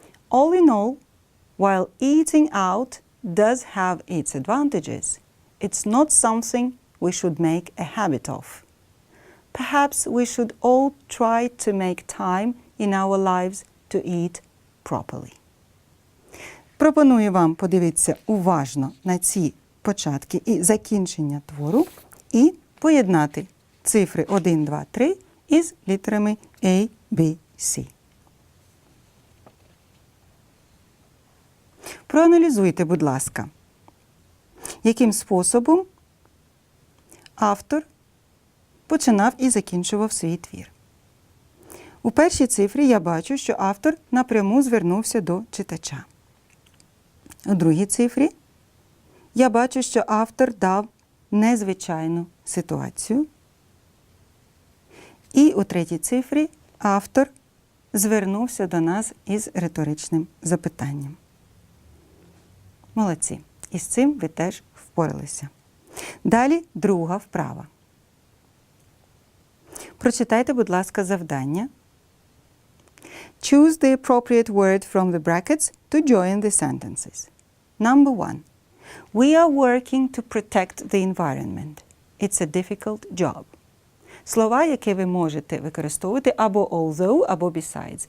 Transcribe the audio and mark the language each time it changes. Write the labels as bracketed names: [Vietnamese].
[English] All in all, while eating out does have its advantages, it's not something we should make a habit of. Perhaps we should all try to make time in our lives to eat properly. [Ukrainian] Пропоную вам подивитися уважно на ці початки і закінчення твору і поєднати цифри 1, 2, 3 із літерами A, B, C. Проаналізуйте, будь ласка, яким способом автор починав і закінчував свій твір. У першій цифрі я бачу, що автор напряму звернувся до читача. У другій цифрі я бачу, що автор дав незвичайну ситуацію. І у третій цифрі автор звернувся до нас із риторичним запитанням. Молодці. І з цим ви теж впоралися. Далі друга вправа. Прочитайте, будь ласка, завдання. [English] Choose the appropriate word from the brackets to join the sentences. Number 1. We are working to protect the environment. It's a difficult job. [Ukrainian] Слова, які ви можете використовувати або although, або besides.